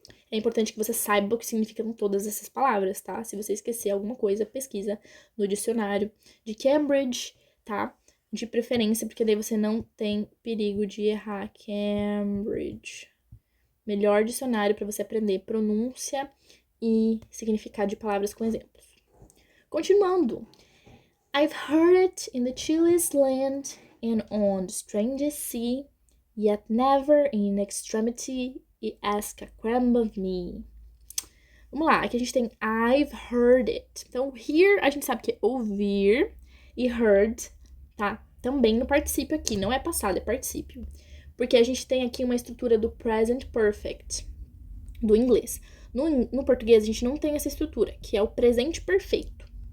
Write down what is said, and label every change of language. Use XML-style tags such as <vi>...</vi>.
<pt>É importante que você saiba o que significam todas essas palavras, tá? Se você esquecer alguma coisa, pesquisa no dicionário de Cambridge, tá? De preferência, porque daí você não tem perigo de errar. Cambridge. Melhor dicionário para você aprender pronúncia e significado de palavras com exemplos. Continuando.</pt> <en>I've heard it in the chilliest land and on the strangest sea, yet never in extremity e ask a crumb of me.</en> <pt>Vamos lá, aqui a gente tem</pt> <en>I've heard it.</en> <pt>Então, hear a gente sabe que é ouvir, e heard, tá? Também no particípio aqui, não é passado, é particípio. Porque a gente tem aqui uma estrutura do present perfect, do inglês. No português, a gente não tem essa estrutura, que é o presente perfeito.</pt>